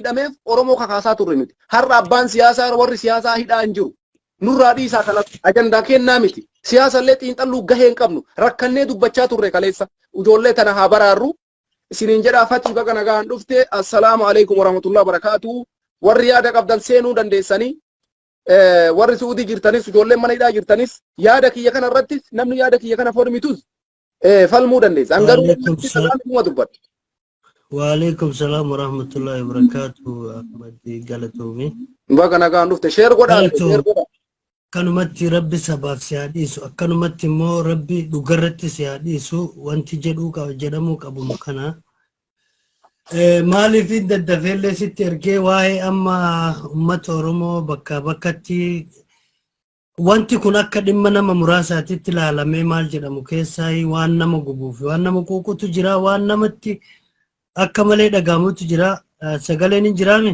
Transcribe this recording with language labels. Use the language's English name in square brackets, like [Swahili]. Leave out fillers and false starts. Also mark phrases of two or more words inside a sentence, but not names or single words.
[Oromo] hidhameef Oromoo kakaasaa turre nuti har'a abbaan siyaasaa warri siyaasaa hidhaan jiru nurraa dhiisaa kanatti ajandaa kennaa miti siyaasallee xiinxalluu gahee hin qabnu rakkannee dubbachaa turre kaleessa ijoollee tana haa baraarru isiniin jedhaa fatii baga nagaan dhufte [Arabic] السلام عليكم ورحمة الله وبركاته [Oromo] warri yaada qabdan seenuu dandeessanii warri Suudii jirtanis ijoolleen mana hidhaa jirtanis yaada kiyya kana irratti namni yaada kiyya kana formitus falmuu dandeessa angaruu dubbadhu [Arabic] وعليكم السلام ورحمة الله وبركاته أحمد قالتومي [Oromo] baga nagaan dhufte sheer godhaa kanumatti rabbi sabaaf si haadhiisu akkanumatti immoo rabbi dhugarratti si haadhiisu wanti jedhamuu qabu kana maaliif daddafeellee sitti ergee waa'ee amma uummata Oromoo bakka bakkatti wanti kun akka dhimma nama muraasaatitti ilaalamee maal jedhamu keessaa waan nama gubuuf waan nama quuqutu jira waan namatti akka malee dhagahamutu jira sagaleen hin jiraame